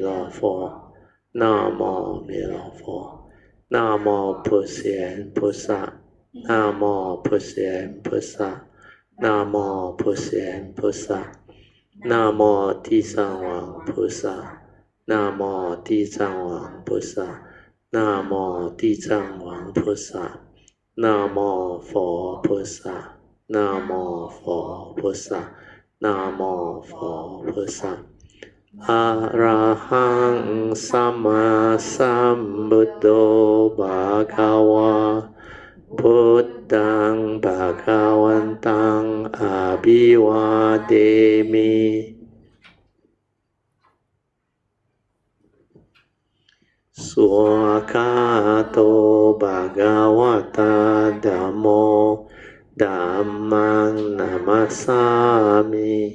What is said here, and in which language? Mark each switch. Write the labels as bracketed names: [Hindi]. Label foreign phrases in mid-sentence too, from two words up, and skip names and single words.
[Chinese] 勒佛。Namo 弥勒佛。Namo 普贤菩萨。Namo 普贤菩萨。Namo 普贤菩萨。Namo 地藏王菩萨。Namo 地藏王菩萨。Namo 地藏王菩萨。Namo 佛菩萨。Namo 佛菩萨。Namo 佛菩萨。 [Pali] อะระหังสัมมาสัมพุทโธภะคะวะพุทธังภะคะวันตังอะภิวาเทมิ สุขะโตภะคะวะตาธัมโมธัมมังนัมมัสสามิ